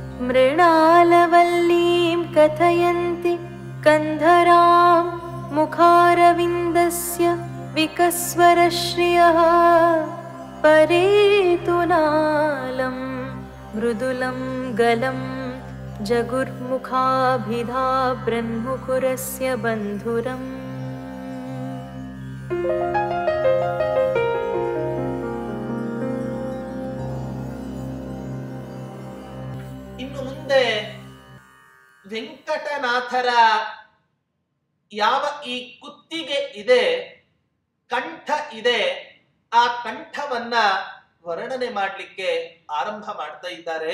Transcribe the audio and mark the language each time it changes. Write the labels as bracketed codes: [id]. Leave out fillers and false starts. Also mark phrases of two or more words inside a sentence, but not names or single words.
[sa] मृणालवल्लीं कथयन्ति कन्धरां मुखारविन्दस्य विकस्वरश्रियः परेतु नालं मृदुलं गलं जगुर्मुखाभिधा ब्रह्मुकुरस्य बन्धुरम्। [kn] ಇನ್ನು ಮುಂದೆ ವೆಂಕಟನಾಥರ ಯಾವ ಈ ಕುತ್ತಿಗೆ ಇದೆ, ಕಂಠ ಇದೆ, ಆ ಕಂಠವನ್ನ ವರ್ಣನೆ ಮಾಡಲಿಕ್ಕೆ ಆರಂಭ ಮಾಡ್ತಾ ಇದ್ದಾರೆ.